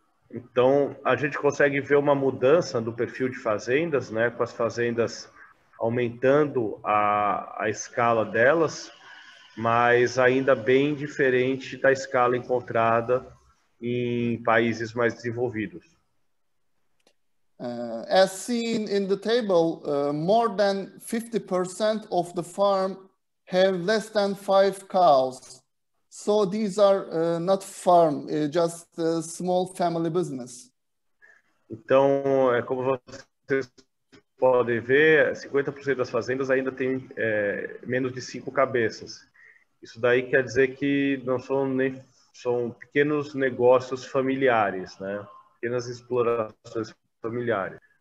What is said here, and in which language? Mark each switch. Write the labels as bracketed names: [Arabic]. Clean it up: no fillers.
[Portuguese] Então, a gente consegue ver uma mudança do perfil de fazendas, né, com as fazendas aumentando a escala delas, mas ainda bem diferente da escala encontrada em países mais desenvolvidos. [English] As seen in the table, more than 50% of the farm have less than 5 cows. So these are not farm, just a small family business. [Portuguese] Então, como vocês podem ver, 50% das fazendas ainda tem menos de 5 cabeças. Isso daí quer dizer que não são pequenos negócios familiares, né? Pequenas explorações familiares.